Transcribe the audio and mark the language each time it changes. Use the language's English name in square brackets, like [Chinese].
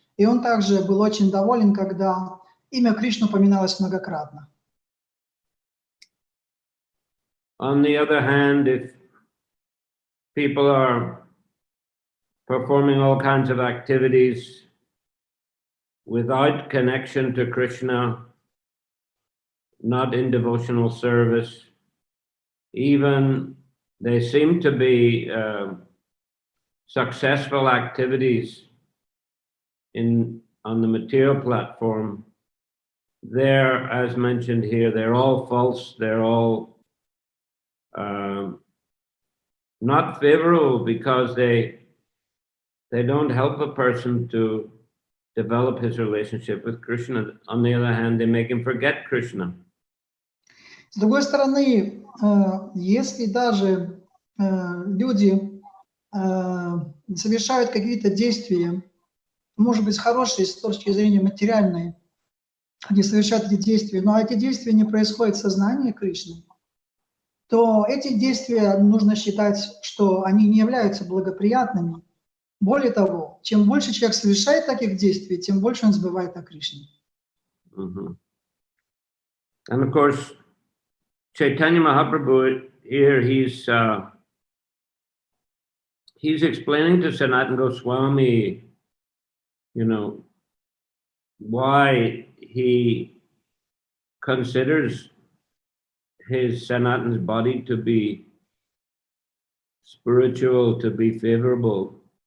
[Russian] И он также был очень доволен, когда имя Кришны упоминалось многократно. [English] On the other hand, if people are performing all kinds of activities without connection to Krishna, not in devotional service, even they seem to be successful activities on the material platform, they're, as mentioned here, they're all false, they're all not favorable because they don't help a person to develop his relationship with Krishna. On the other hand, they make him forget Krishna. [Russian] С другой стороны, если даже люди совершают какие-то действия, может быть, хорошие с точки зрения материальной, они совершают эти действия, но эти действия не происходят в сознании Кришны, то эти действия нужно считать, что они не являются благоприятными. Более того, чем больше человек совершает таких действий, тем больше он забывает о Кришне. [English] And of course, Chaitanya Mahaprabhu here, he's explaining to Sanatana Goswami, you know, why he considers his Sanatana's body to be spiritual, to be favorable.